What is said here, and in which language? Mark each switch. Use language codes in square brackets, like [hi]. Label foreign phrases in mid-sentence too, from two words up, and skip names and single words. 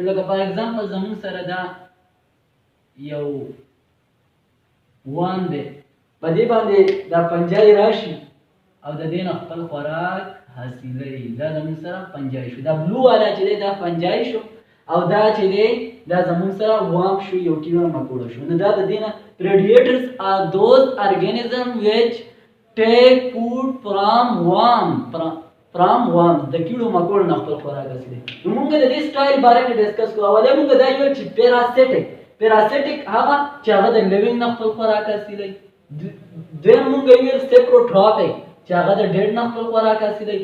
[ps] لکه [en] for example [ps] زموږ سره دا یو وام دی، په دې باندې دا پنجای راشي او د دې نه خپل خوراک حاصلوي. دا زموږ سره پنجای شو. دا بلو والا چې دی دا پنجای شو او دا چې دی دا زموږ سره وام شو، یو کیړه مکوړه شو. نو دا د دې نه [en] predators are those organisms which take food from worms [ps] د کیړو مکوړو نه خپل خوراک حاصلوي. نو موږ د دې سټایل باره کې ډسکس کوو. اولې موږ دا یو چې پیراسیټک هغه چې هغه د لیوینګ نه خپل خوراک حاصلوي. دویم موږ ویل سیپروټرافیک چې هغه د ډیډ نه خپل خوراک حاصلوي.